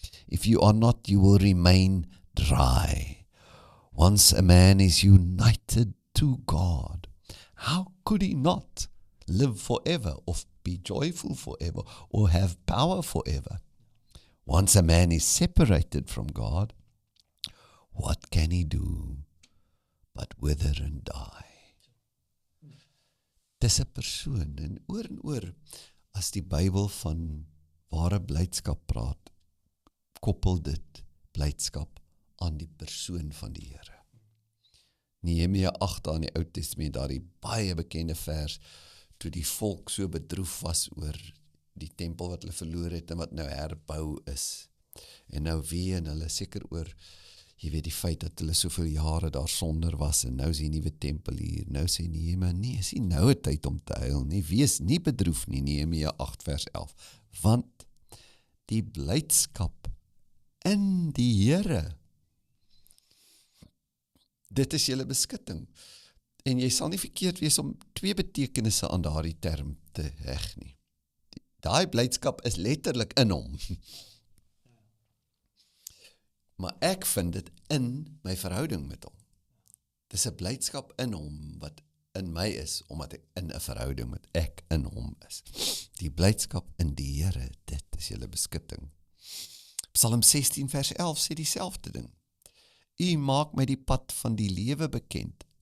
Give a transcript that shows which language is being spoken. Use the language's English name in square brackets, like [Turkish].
[English] If you are not, you will remain dry. Once a man is united to God, how could he not live forever, or be joyful forever, or have power forever? Once a man is separated from God, what can he do but wither and die? [Afrikaans] Dis 'n persoon, en oor, as die Bybel van ware blydskap praat, koppel dit blydskap aan die persoon van die Here. Nehemia 8 in die Ou Testament, daardie baie bekende vers, toe die volk so bedroef was oor die tempel wat hulle verloor het en wat nou herbou is. En nou ween hulle seker oor, jy weet, die feit dat hulle soveel jare daar sonder was, en nou is die nuwe tempel hier. Nou sê Nehemia, nee, is nie nou 'n tyd om te huil nie, wees nie bedroef nie, Nehemia 8 vers 11, want die blydskap in die Here, dit is julle beskutting. En jy sal nie verkeerd wees om twee betekenisse aan daardie term te heg nie. Daai blydskap is letterlik in hom. Maar ek vind dit in my verhouding met hom. Dis 'n blydskap in hom wat in my is, omdat ek in 'n verhouding met ek in hom is. Die blydskap in die Here, dit is julle beskutting. Psalm 16 vers 11 sê dieselfde ding. U maak my die pad van die lewe bekend.